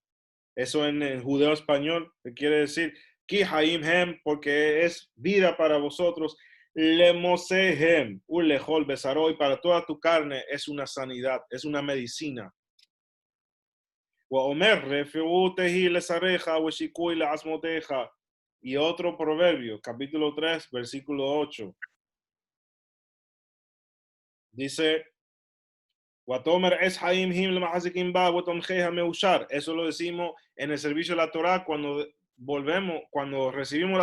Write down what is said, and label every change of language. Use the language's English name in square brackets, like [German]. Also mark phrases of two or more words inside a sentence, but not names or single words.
[Spanish] Eso en el judeo español, que quiere decir, [Hebrew] כי חיים הם, [Spanish] porque es vida para vosotros, [Hebrew] למוצאיהם, ולכל בשרו, [Spanish] para toda tu carne es una sanidad, es una medicina. Y otro proverbio, capítulo 3, versículo 8. Dice, eso lo decimos en el servicio de la Torah cuando recibimos